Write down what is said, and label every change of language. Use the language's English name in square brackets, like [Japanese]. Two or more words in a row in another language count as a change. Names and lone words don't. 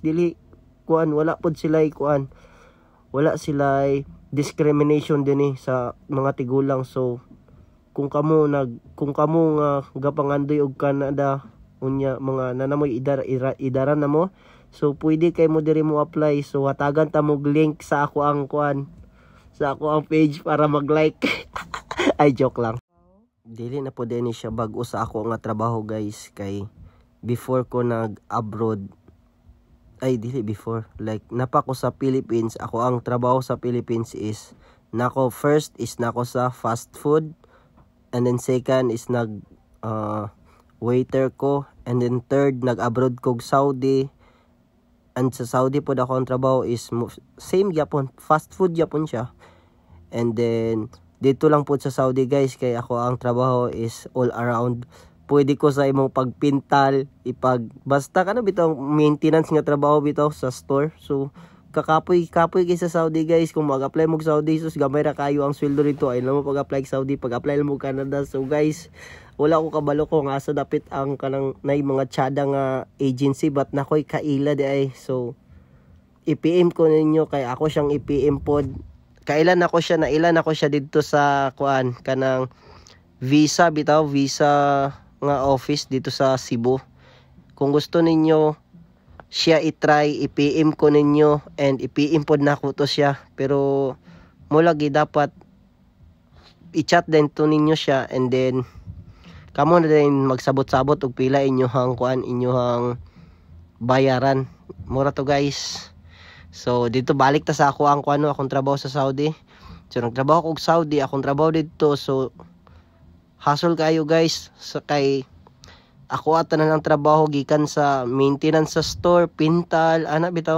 [Cebuano] Dili kuan, wala pod sila kuan, wala sila discrimination dinhi sa mga tigulang. So kung kamo nga gapangandoy og Canada unya mga nanamoy idaran na mo, so pwede kay mo diri mo apply. So hatagan ta mo link sa ako ang kuan, sa ako ang page para mag-like. Ay joke lang. Dili na po din siya bago sa ako nga trabaho guys kay before ko nag-abroad like napa ko sa Philippines. Ako ang trabaho sa Philippines is nako first is nako sa [English] fast food, and then [Cebuano] second is waiter ko, [English] and then [Cebuano] third nag-abroad ko Saudi. And sa Saudi po ako ang trabaho is same gyapon, [English] fast food [Cebuano] gyapon siya. [English] And then [Cebuano] dito lang po sa Saudi guys kay ako ang trabaho is all around. Pwede ko sa imong pagpintal, basta kana bitaw maintenance nga trabaho bitaw sa store. So kakapoy kay sa Saudi guys. Kung mag-apply mo sa Saudi, sus gamay ra kayo ang sweldo dito. Ay lang mo pag-apply sa Saudi, pag-apply mo Canada. So guys, wala ko kabalo ko nga sa dapit ang kanang nay mga tsada nga agency, but nakoy kaila di ay. So i-PM ko ninyo kay ako siyang i-PM pod. Nailan ako siya dito sa kuan kanang visa nga office dito sa Cebu. Kung gusto ninyo siya i-try, i-PM ko ninyo and i-PM pod na ko to siya. Pero mo lagi dapat i-chat din to ninyo siya, [English] and then [Cebuano] kamo na din magsabot-sabot og pila inyohang kuan, inyohang bayaran. Mura to guys. So dito balik ta sa ako ang kuan akong trabaho sa Saudi. So nagtrabaho ko sa Saudi, akong trabaho dito. So hustle kayo guys sa kay ako ata na ng trabaho gikan sa maintenance sa store, pintal, ana bitaw.